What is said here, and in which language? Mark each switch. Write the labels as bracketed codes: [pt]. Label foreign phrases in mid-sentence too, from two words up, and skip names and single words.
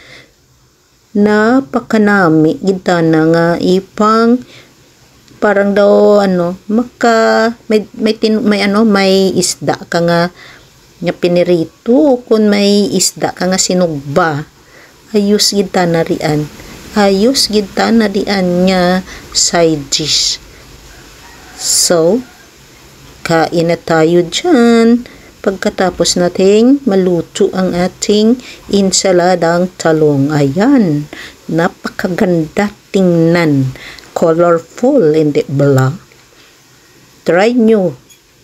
[hil] Napakanami kita na nga ipang parang daw may isda ka nga pinirito kung may isda ka nga sinugba ayos kita na rian nga side dish. [tl] So kain na tayo dyan pagkatapos nating maluto ang ating insaladang talong. Ayan, napakaganda tingnan. Colorful, hindi bala. Try nyo.